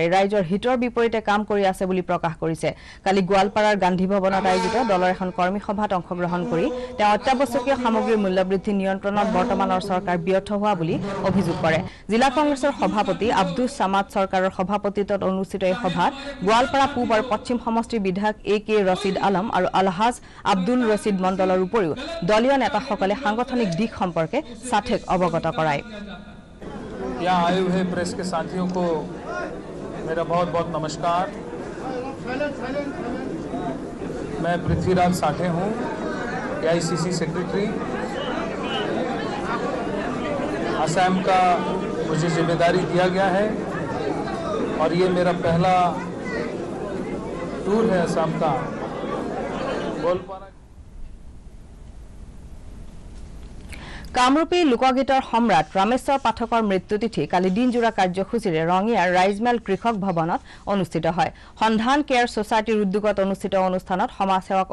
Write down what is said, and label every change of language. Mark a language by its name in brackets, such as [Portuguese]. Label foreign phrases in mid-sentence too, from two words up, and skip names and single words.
[Assamese] ৰাইজৰ হিতৰ বিপৰীতে কাম কৰি আছে বুলি প্ৰকাশ কৰিছে কালি গোৱালপাৰাৰ গান্ধী ভৱনত আয়োজিত দলৰ এখন কৰ্মী সভাত অংশগ্ৰহণ কৰি তেওঁ অত্যাৱশ্যকীয় সামগ্ৰীৰ মূল্যবৃদ্ধি নিয়ন্ত্ৰণত বৰ্তমানৰ চৰকাৰ ব্যৰ্থ হোৱা বুলি অভিযোগ কৰে জিলা কংগ্ৰেছৰ সভাপতি আব্দুছ সামাদ চৰকাৰৰ সভাপতিত্বত অনুষ্ঠিত এই সভাত গোৱালপাৰা পূব আৰু পশ্চিম সমষ্টিৰ বিধায়ক A.K. ৰছিদ আলম আৰু আলহাজ আব্দুল ৰছিদ মণ্ডলৰ উপৰিও দলীয় নেতাসকলে সাংগঠনিক দিশ সম্পৰ্কে সাথেক অৱগত কৰায় [Hindi] यहाँ आए हुए प्रेस के साथियों को मेरा बहुत बहुत नमस्कार मैं पृथ्वीराज साठे हूँ AICC सेक्रेटरी असम का मुझे जिम्मेदारी दिया गया है और ये मेरा पहला टूर है असम का गोलपारा [Assamese] কামৰূপী লোকগীতৰ সম্ৰাট ৰামেশ্বৰ পাঠকৰ মৃত্যুতিথি কালি দিনজোৰা কাৰ্যসূচীৰে ৰঙিয়াৰ ৰাইজমেল কৃষক ভৱনত অনুষ্ঠিত হয় সন্ধান কেয়াৰ ছ'চাইটিৰ উদ্যোগত অনুষ্ঠিত অনুষ্ঠানত সমাজসেৱক